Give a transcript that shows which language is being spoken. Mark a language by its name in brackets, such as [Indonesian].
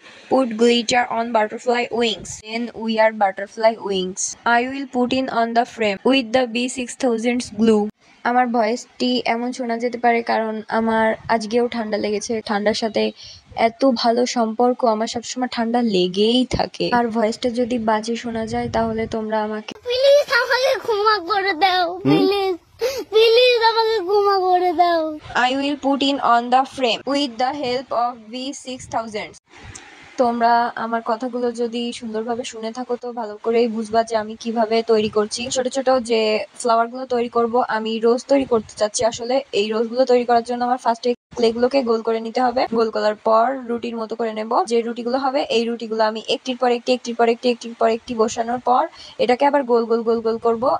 [English] Put glitter on butterfly wings. Then we are butterfly wings. I will put in on the frame with the B6000 glue. [Bangla] আমার ভয়েসটি এমন শোনা যেতে পারে কারণ আমার আজকেও ঠান্ডা লেগেছে। ঠান্ডার সাথে এত ভালো সম্পর্ক, আমার সবসময় ঠান্ডা লেগেই থাকে। আর ভয়েসটা যদি বাজে শোনা যায় তাহলে তোমরা আমাকে প্লিজ আমাকে ক্ষমা করে দাও, প্লিজ প্লিজ আমাকে ক্ষমা করে দাও। [English] I will put in on the frame with the help of V6000. [Bangla] তোমরা আমার কথাগুলো যদি সুন্দরভাবে শুনে থাকো তো ভালো করেই বুঝবা যে আমি কিভাবে তৈরি করছি। ছোট ছোট যে ফ্লাওয়ার গুলো তৈরি করব, আমি রোজ তৈরি করতে চাচ্ছি। আসলে এই রোজ গুলো তৈরি করার জন্য আমার ফার্স্টে ক্লে গুলোকে গোল করে নিতে হবে। গোল করার পর রুটির মতো করে নেব। যে রুটিগুলো হবে এই রুটিগুলো আমি একটির পর একটি বসানোর পর এটাকে আবার গোল গোল গোল গোল করব।